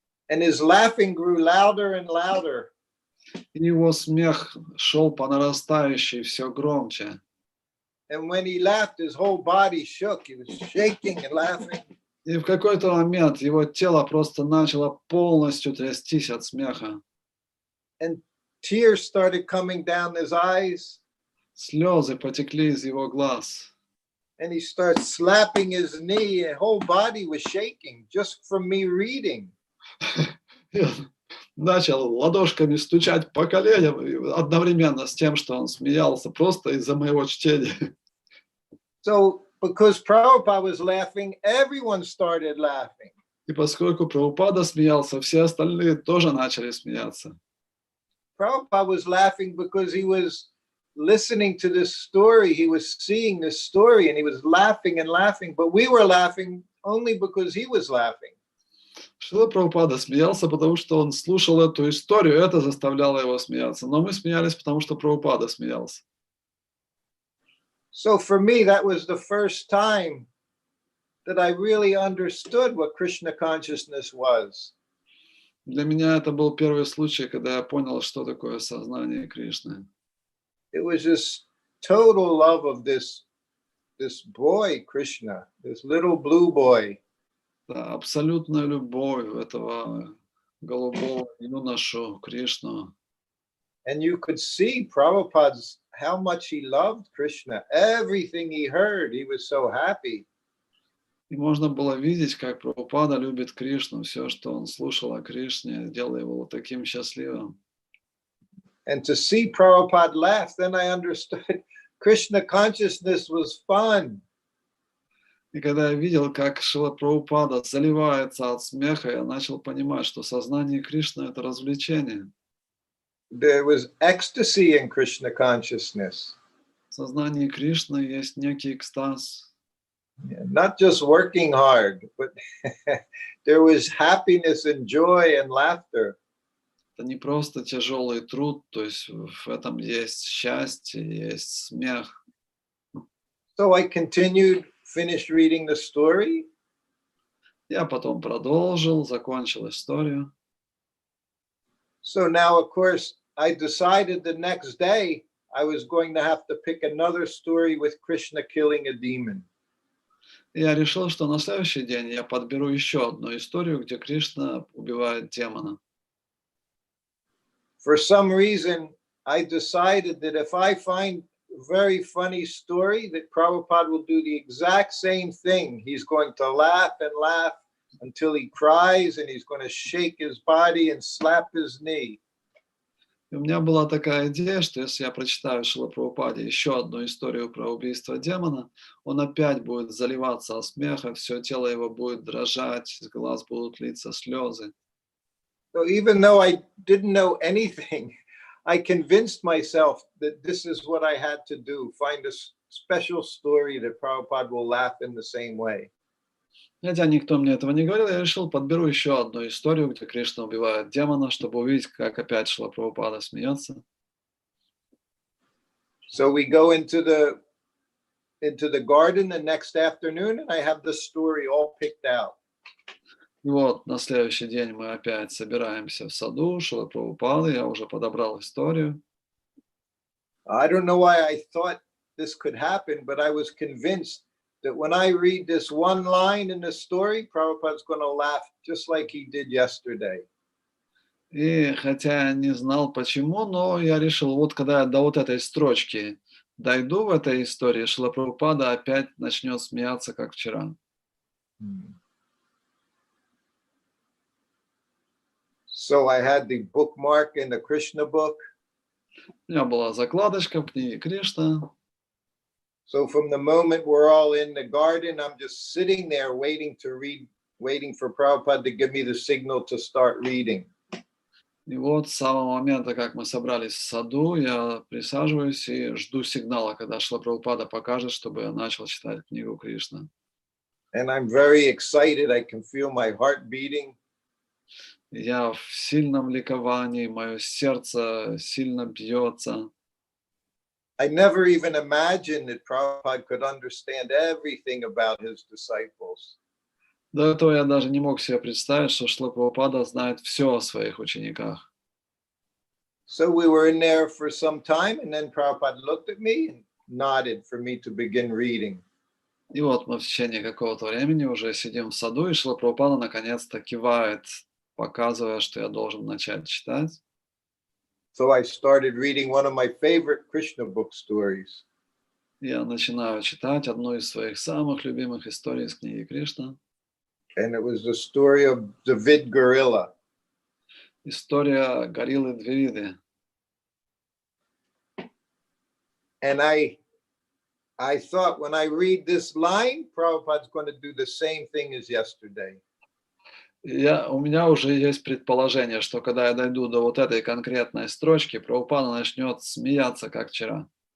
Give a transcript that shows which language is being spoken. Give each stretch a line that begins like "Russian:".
English: And his laughing grew louder and louder.
Russian: И его смех шел по нарастающей все громче.
English: And when he laughed, his whole body shook. He was shaking and laughing.
Russian: И в какой-то момент его тело просто начало полностью трястись от смеха.
English: And tears started coming down his eyes.
Russian: Слезы потекли из его глаз.
English: And he started slapping his knee. His whole body was shaking just from me reading.
Russian: И он начал ладошками стучать по коленям одновременно с тем, что он смеялся просто из-за моего чтения.
English: So because Prabhupada was laughing, everyone started laughing.
Russian: И поскольку Прабхупада смеялся, все остальные тоже начали смеяться.
English: Prabhupada was laughing because he was listening to this story. He was seeing this story and he was laughing and laughing. But we were laughing only because he was laughing.
Russian: Шрила Прабхупада смеялся, потому что он слушал эту историю, это заставляло его смеяться. Но мы смеялись, потому что Прабхупада смеялся.
English: So for me, that was the first time that I really understood what Krishna consciousness was.
Russian: Для меня это был первый случай, когда я понял, что такое сознание Кришны.
English: It was just total love of this boy, Krishna, this little blue boy.
Russian: Да, абсолютная любовь этого голубого юношу Кришну.
English: And you could see Prabhupada's, how much he loved Krishna. Everything he heard, he was so happy.
Russian: И можно было видеть, как Прабхупада любит Кришну, все, что он слушал о Кришне, делало его вот таким счастливым.
English: And to see Prabhupada laugh, then I understood Krishna consciousness was fun.
Russian: И когда я видел, как Шрила Прабхупада заливается от смеха, я начал понимать, что сознание Кришны — это развлечение.
English: There was ecstasy in Krishna consciousness.
Russian: В сознании Кришны есть некий экстаз.
English: Not just working hard, but there was happiness and joy and laughter.
Russian: Это не просто тяжелый труд, то есть в этом есть счастье, есть смех.
English: So I continued, finished reading the story.
Russian: Я потом продолжил, закончил историю.
English: So now, of course, I decided the next day I was going to have to pick another story with Krishna killing a demon.
Russian: И я решил, что на следующий день я подберу еще одну историю, где Кришна убивает демона.
English: For some reason, I decided that if I find a very funny story, that Prabhupada will do the exact same thing. He's going to laugh and laugh until he cries, and he's going to shake his body and slap his knee.
Russian: И у меня была такая идея, что если я прочитаю Шрила Прабхупаде еще одну историю про убийство демона, он опять будет заливаться от смеха, все тело его будет дрожать, из глаз будут литься слезы.
English: So even though I didn't know anything, I convinced myself that this is what I had to do, find a special story that Prabhupada will laugh in the same way.
Russian: Хотя никто мне этого не говорил, я решил, подберу еще одну историю, где Кришна убивает демона, чтобы увидеть, как опять Шрила Прабхупада смеется.
English: So we go into the garden the next afternoon, and I have the story all picked out.
Russian: И вот на следующий день мы опять собираемся в саду Шрилы Прабхупады, я уже подобрал историю.
English: I don't know why I thought this could happen, but I was convinced that when I read this one line in the story, Prabhupada's going to laugh just like he did yesterday.
Russian: И хотя я не знал почему, но я решил, вот когда я до вот этой строчки дойду в этой истории, Шрила Прабхупада опять начнет смеяться, как вчера.
English: So I had the bookmark in the Krishna book.
Russian: У меня была закладочка в книге Кришна.
English: So from the moment we're all in the garden, I'm just sitting there waiting to read, waiting for Prabhupada to give me the signal to start reading.
Russian: И вот с самого момента, как мы собрались в саду, я присаживаюсь и жду сигнала, когда Шрила Прабхупада покажет, чтобы я начал читать книгу Кришна.
English: And I'm very excited. I can feel my heart beating.
Russian: Я в сильном ликовании, мое сердце сильно бьется.
English: I never even imagined that Prabhupada could understand everything about his disciples.
Russian: До этого я даже не мог себе представить, что Шрила Прабхупада знает все о своих учениках.
English: So we were in there for some time, and then Prabhupada looked at me and nodded for me to begin reading.
Russian: И вот мы в течение какого-то времени уже сидим в саду, и Шрила Прабхупада наконец-то кивает, показывая, что я должен начать читать.
English: So I started reading one of my favorite Krishna book stories.
Russian: Я начинаю читать одну из своих самых любимых историй из книги Кришна.
English: And it was the story of the Vid gorilla.
Russian: История гориллы Двивиды.
English: And I thought when I read this line, Prabhupada's going to do the same thing as yesterday.
Russian: У меня уже есть предположение, что когда я дойду до вот этой конкретной строчки, Прабхупада начнет смеяться, как вчера.